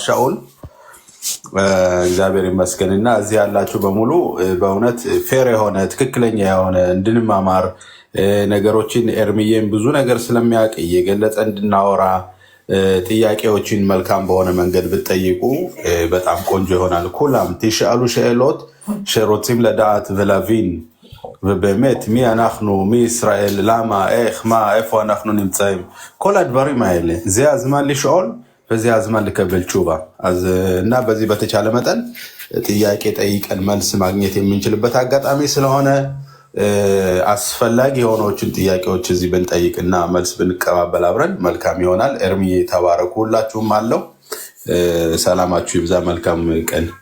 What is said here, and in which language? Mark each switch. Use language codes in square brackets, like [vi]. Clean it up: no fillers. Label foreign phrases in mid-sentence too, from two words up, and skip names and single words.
[am] ሻኡል። እግዚአብሔር ይመስገንና እዚህ ያላችሁ በሙሉ በእውነት ፌር የሆነ ትክክለኛ የሆነ እንድንማማር ነገሮችን ኤርሚዬም ብዙ ነገር ስለሚያውቅ እየገለጸ እንድናወራ ጥያቄዎችን መልካም በሆነ መንገድ ብትጠይቁ በጣም ቆንጆ ይሆናል። [he] כולם תשאלו שאלות שרוצים לדעת ולהבין ובאמת מי אנחנו, מי ישראל, למה, איך, מה, איפה אנחנו נמצאים, כל הדברים האלה זה הזמן לשאול וזה הזמן לקבל תשובה. [am] אז እና በዚህ በተቻለ መጠን ጥያቄ ጠይቀን መልስ ማግኘት የምንችልበት አጋጣሚ ስለሆነ አስፈላጊ የሆነዎችን ጥያቄዎች እዚህ ብንጠይቅና መልስ ብንቀባበል አብረን መልካም ይሆናል። ኤርሚዬ ተባረኩ፣ ሁላችሁም አለው። ሰላማችሁ ይብዛ። መልካም ቀን።